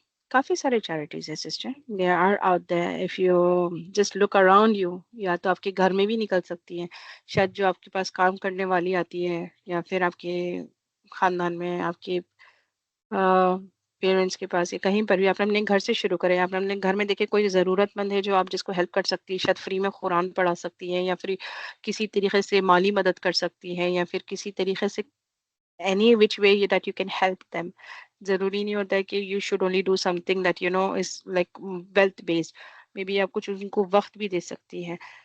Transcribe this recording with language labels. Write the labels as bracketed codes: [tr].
[ur] کافی سارے چیریٹیز ہیں sister, [en] They are out there. If you just look around you, [ur] یا تو آپ کے گھر میں بھی نکل سکتی ہیں، شاید جو آپ کے پاس کام کرنے والی آتی ہے، یا پھر آپ کے خاندان میں آپ کے پیرنٹس کے پاس، یا کہیں پر بھی آپ اپنے گھر سے شروع کریں. آپ اپنے گھر میں دیکھیں کوئی ضرورت مند ہے جو آپ جس کو ہیلپ کر سکتی ہے، شاید فری میں قرآن پڑھا سکتی ہیں، یا پھر کسی طریقے سے مالی مدد کر سکتی ہیں، یا پھر کسی طریقے سے [en] any which way that you can help them. [ur] ضروری نہیں ہوتا ہے کہ [en] you should only do something that you know is like wealth based. [ur] maybe آپ کچھ ان کو وقت بھی دے سکتی ہیں.